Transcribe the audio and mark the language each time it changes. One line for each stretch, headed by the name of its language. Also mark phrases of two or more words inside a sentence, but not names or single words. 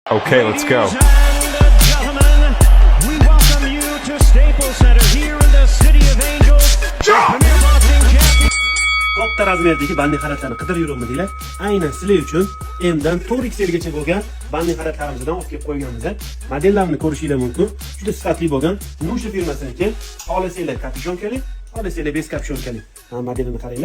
English: Okay, let's go. Ladies and gentlemen, we welcome you to Staples Center here in the City of Angels. Premier Boxing Champion.
Uzbek: Katta razmerdagi bandiy xalatlarni qidirib yuribdinglar. Aynan sizlar uchun M'dan 4XL gacha bo'lgan bandiy xalatlarimizdan olib kelib qo'yganmiz. Modellarini ko'rishingiz mumkin. Juda sifatli bo'lgan Nusha firmasiniki. Xohlasanglar kapishyonkali, xohlasanglar bez kapishyonkali. Mana modelini qaranglar.